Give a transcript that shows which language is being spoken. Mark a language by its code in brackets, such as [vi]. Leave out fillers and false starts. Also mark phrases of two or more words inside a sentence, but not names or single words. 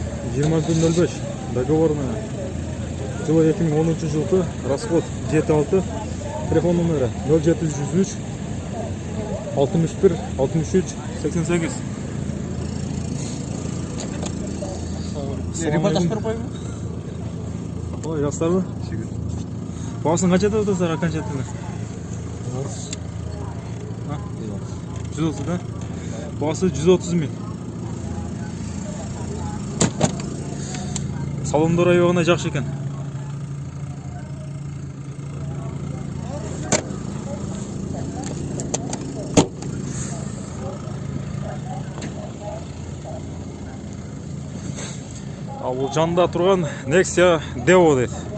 [ky] 2105 договорная. Жылы 2013 жылкы, расход 76. Телефон номери 0703 61 63 88. [kk] Репортаж беріп қойып. [ky] Ой, жастарбы? [kk] Басын қанша деп отырсыздар окончательно? 130, да? [ky] Басы 130 миң. Салондор аябагана жакшы экен. Ал бул жанында турган Nexia Devo дейт.